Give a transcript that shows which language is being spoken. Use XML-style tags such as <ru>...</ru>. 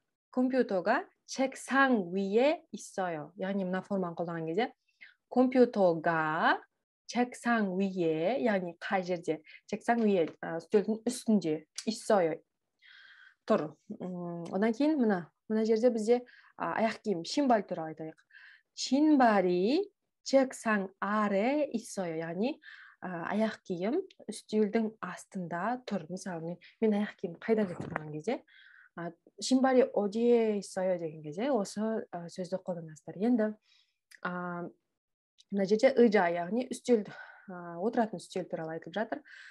<ko>компьютер가 책상 위에 있어요.</ko> <kk>яғни мына форманы қолданған кезде компьютер가</kk> <ko>책상 위에,</ko> <kk>яғни қай жерде?</kk> <ko>책상 위에,</ko> <kk>үстелдің үстінде,</kk> <ko>있어요.</ko> <kk>тұр. Одан кейін мына жерде бізде аяқ киім, 신발 туралы айтайық.</kk> <ko>신발이 책상 아래 있어요.</ko> <kk>яғни аяқ киім үстелдің астында тұр. Мысалы, мен аяқ киім қайда деп тұрған кезде,</kk> <ko>신발이 어디에 있어요</ko> <kk>деген кезде осы сөзді қолданасыздар. Енді мына жерде 의자, яғни үстел, отыратын үстел туралы айтылып жатыр.</kk>